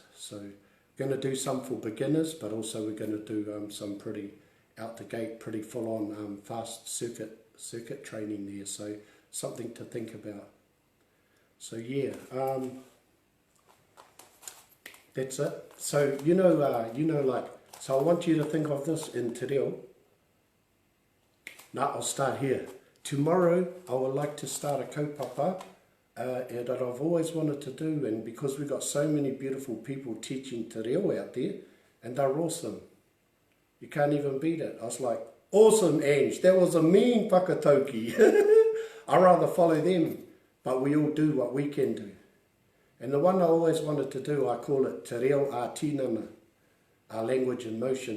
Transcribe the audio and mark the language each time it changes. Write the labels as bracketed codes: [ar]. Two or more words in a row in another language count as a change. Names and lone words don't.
[en] So we're going to do some for beginners, but also we're going to do some pretty out the gate, pretty full on fast circuit training there. So something to think about. So yeah. That's it. So so I want you to think of this in [mi] te reo. [en] Now I'll start here. Tomorrow I would like to start a kaupapa that I've always wanted to do, and because we've got so many beautiful people teaching [mi] te reo [en] out there, and they're awesome. You can't even beat it. I was like, awesome, Ange, that was a mean whakatauki. I'd rather follow them, but we all do what we can do. And the one I always wanted to do, I call it [mi] te Reo-ā-tinana, [en] our language in motion.